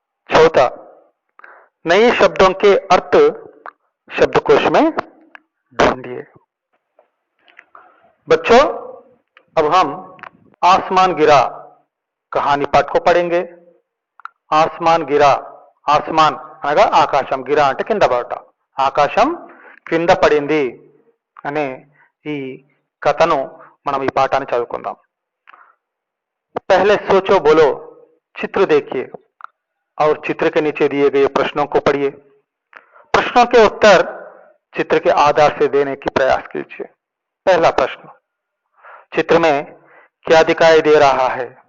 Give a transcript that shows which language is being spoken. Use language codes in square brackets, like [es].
[hi] चौथा, नए शब्दों के अर्थ शब्दकोश में ढूंढिए। बच्चों अब हम आसमान गिरा कहानी पाठ को पढ़ेंगे। [te] आसमान गिरा, ఆస్మాన్ అనగా ఆకాశం, గిరా అంటే కింద పడట, ఆకాశం కింద పడింది అనే ఈ కథను మనం ఈ పాఠాన్ని చదువుకుందాం। [hi] पहले सोचो बोलो, चित्र देखिए और चित्र के नीचे दिए गए प्रश्नों को पढ़िए। प्रश्नों के उत्तर चित्र के आधार से देने की प्रयास कीजिए। पहला प्रश्न, चित्र में क्या दिखाई दे रहा है?